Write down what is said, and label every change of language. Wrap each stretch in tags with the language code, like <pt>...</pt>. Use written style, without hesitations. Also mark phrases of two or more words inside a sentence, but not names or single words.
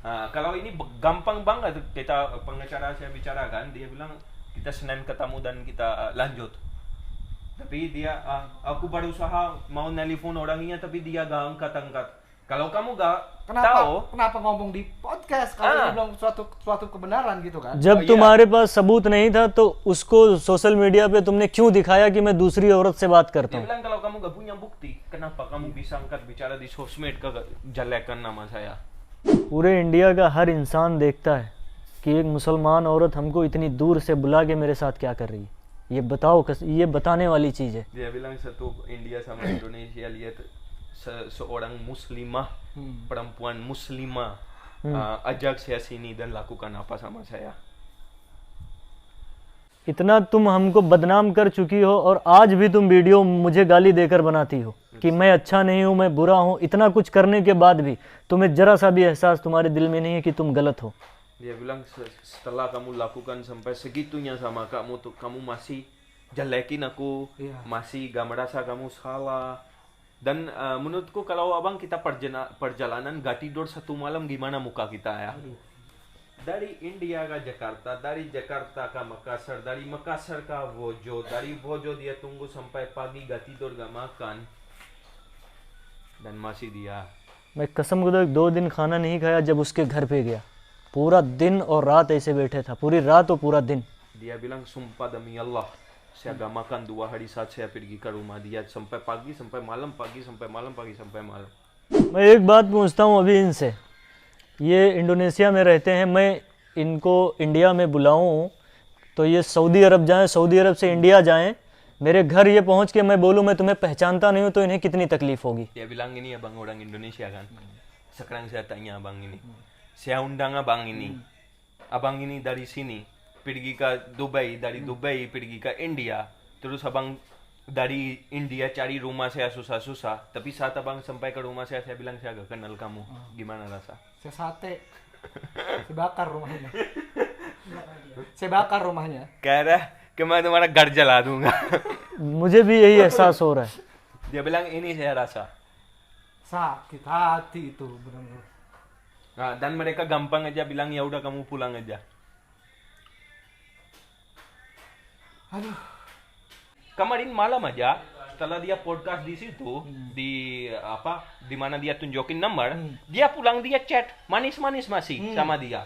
<id>Kalau ini gampang banget kita pengacara saya bicarakan, dia bilang kita Senin ketemu dan kita lanjut. Tapi dia, aku berusaha mau nelpon orangnya tapi dia gak angkat-angkat. Kalau kamu gak tahu, Kenapa ngomong di podcast kalau ini belum suatu kebenaran gitu kan?</id> <hi>जब तुम्हारे पास सबूत नहीं था तो उसको</hi> <en>social media</en> <hi>पे तुमने क्यों दिखाया कि मैं दूसरी औरत से बात करता</hi> <id>dia</id> <hi>हूँ?</hi> <id>bilang kalau kamu gak punya bukti, kenapa kamu bisa angkat bicara di sosmed jelekan nama saya?</id> <hi>पूरे इंडिया का हर इंसान देखता है कि एक मुसलमान औरत हमको इतनी दूर से बुला के मेरे साथ क्या कर रही है। ये बताओ, ये बताने वाली चीज़ है।</hi> <id>Dia bilang satu India sama Indonesia lihat seorang muslimah, perempuan muslimah ajak saya sini dan lakukan apa sama saya.</id> <hi>इतना तुम हमको बदनाम कर चुकी हो और आज भी तुम वीडियो मुझे गाली देकर बनाती हो कि मैं अच्छा नहीं हूँ, मैं बुरा हूँ। इतना कुछ करने के बाद भी तुम्हें जरा सा भी एहसास तुम्हारे दिल में नहीं है कि तुम गलत हो।</hi> <id>Dia bilang setelah kamu lakukan sampai segitunya sama kamu tuh, kamu masih jelekin aku, masih gak merasa kamu salah. Dan menurutku kalau abang kita perjalanan gak tidur satu malam, gimana muka kita ya? Dari India ke Jakarta, dari Jakarta ke Makassar, dari Makassar ke Vojo, dari Vojo dia tunggu sampai pagi gak tidur gak makan, dan masih dia.</id> <hi>मैं कसम खुदा 2 दिन खाना नहीं खाया जब उसके घर पे गया। पूरा दिन और रात ऐसे बैठे था, पूरी रात और पूरा दिन।</hi> <id>Dia bilang sumpah demi Allah, saya gak makan 2 hari saat saya pergi ke rumah dia sampai pagi sampai malam, pagi sampai malam, pagi sampai malam.</id> <hi>मैं एक बात पूछता हूँ अभी इनसे, ये इंडोनेशिया में रहते हैं, मैं इनको इंडिया में बुलाऊं तो ये सऊदी अरब जाएं, सऊदी अरब से इंडिया जाएं, मेरे घर ये पहुंच के मैं बोलूं मैं तुम्हें पहचानता नहीं हूं, तो इन्हें कितनी तकलीफ होगी।</hi> <id>Dia bilang ini abang orang Indonesia kan. Sekarang saya tanya abang ini, saya undang abang ini dari sini pergi ke Dubai, dari Dubai pergi ke India, terus abang dari India cari rumah saya susah-susah, tapi saat abang sampai ke rumah saya bilang saya gak kenal kamu, gimana rasa? Saya sate. Saya bakar rumahnya. Saya bakar rumahnya.</id> <hi>कह रहा है कि मैं तुम्हारा घर जला दूंगा. मुझे भी यही एहसास हो रहा है।</hi> <id>Dia bilang ini saya rasa. Sakit hati itu benar-benar. Nah, dan mereka gampang aja bilang ya udah kamu pulang aja. Aduh. Kemarin malam aja setelah dia podcast di situ, di apa, di mana dia tunjukin nomor, dia pulang dia chat manis-manis masih sama dia.</id>